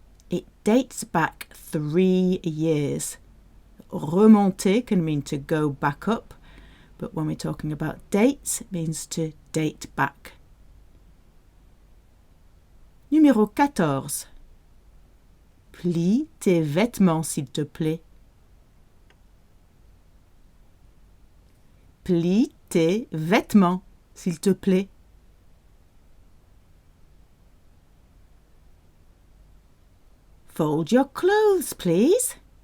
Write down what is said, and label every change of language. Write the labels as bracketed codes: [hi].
[en] It dates back 3 years. Remonter can mean to go back up, but when we're talking about dates, it means to date back. [fr] Numéro 14. Plie tes vêtements, s'il te plaît. Plie tes vêtements, s'il te plaît. [en] Fold your clothes, please.